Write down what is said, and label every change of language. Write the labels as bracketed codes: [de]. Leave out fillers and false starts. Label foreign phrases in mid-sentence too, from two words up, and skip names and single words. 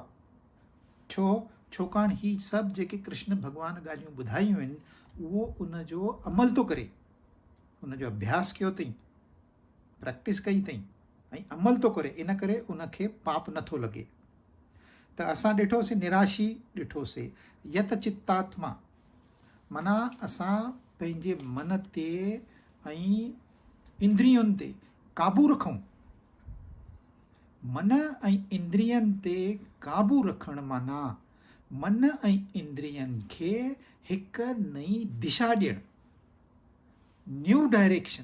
[sd] छाकाणि ही सभु जेके कृष्ण भॻवान ॻाल्हियूं ॿुधायूं आहिनि उहो उनजो अमल थो करे, उनजो अभ्यास कयो अथई, प्रैक्टिस कई अथई ऐं अमल थो करे, इन करे उनखे पाप नथो लॻे। त असां ॾिठोसीं निराशी, ॾिठोसीं यत चित्तात्मा, माना असां पंहिंजे मन ते ऐं इंद्रियुनि ते काबू रखूं। मन ऐं इंद्रियनि ते काबू रखणु माना मन ऐं इंद्रियनि खे हिकु नई दिशा ॾियणु, [en] new direction.